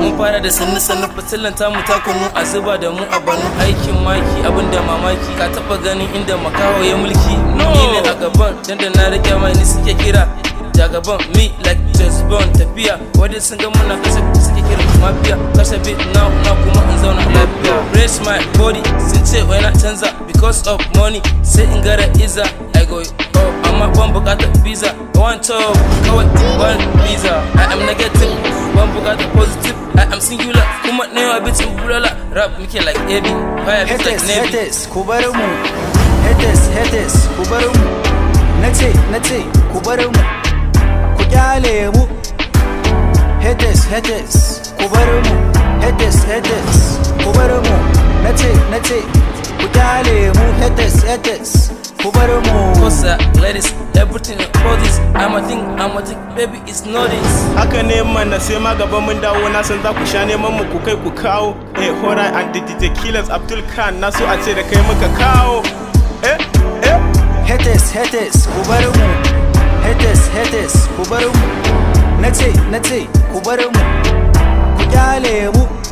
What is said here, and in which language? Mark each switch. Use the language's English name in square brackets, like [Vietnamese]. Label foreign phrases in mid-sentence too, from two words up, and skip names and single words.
[Hausa] Mun fara da sannu sannu, fitilan tamu ta kunu, a zuba da mu a banu. Aikin maki, abin da mamaki, ka taɓa ganin inda makaho ya mulki? No. Ni ne a gaban, dan da na rike mai ni suke kira. Jagaban, [English] me like James Bond, [Hausa] tafiya. Wadda sun ga muna kashe, suke kira mafia. Kashe [English] beat now, now [Hausa] kuma in zauna lafiya. [English] Raise my body, [Hausa] sun ce wai na canza [English] because of money. [Hausa] Sai in gara iza, [English] I go, [Hausa] oh, amma ban bukatar visa. [English] I want to, [Hausa] kawai ban visa. [English] I am negative, [Hausa] ban bukatar positive. [English] I am singular, [Hausa] kuma na yawa bitin bulala. Rap muke like Ebi, [English] fire beat like Haters, Navy. haters, [Hausa] ku bar mu. [English] Haters, haters, [Hausa] ku bar mu. Na ce, na ce, ku bar mu. Ku kyale mu. [English] Haters, haters, [Hausa] ku bar mu. [English] Haters, haters, [Hausa] ku bar mu. Na ce, na ce, ku kyale mu. [English] Haters, haters, [Hausa] ku bar mu. [English] Cause, uh, ladies, everything for this. I'm a thing, I'm a thing, baby, it's not this. [Hausa] Haka ne mana sai ma gaba mun dawo, na san za ku sha neman mu ku kai ku kawo. Eh, Horai and the D J Killers, Abdul Khan, na so a ce da kai muka kawo. Eh, eh. [English] Haters, haters, [Hausa] ku bar mu. [English] Haters, haters, [Hausa] ku bar mu. Na ce, na ce, ku bar mu. Ku kyale mu.